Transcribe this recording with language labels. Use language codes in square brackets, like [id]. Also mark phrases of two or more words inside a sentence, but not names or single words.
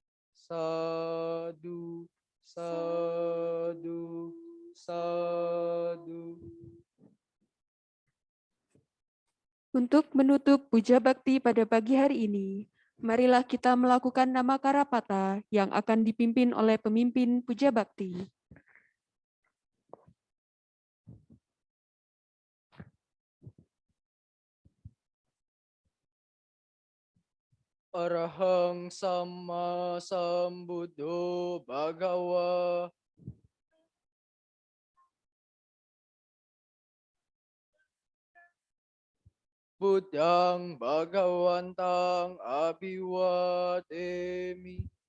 [pi] Sadu, sadu, sadu. [id] Untuk menutup puja bakti pada pagi hari ini, marilah kita melakukan nama Karapata yang akan dipimpin oleh pemimpin puja bakti. [pi] Arahang sama sambuddho bhagawa. Buddhang bhagawantang abhiwademi.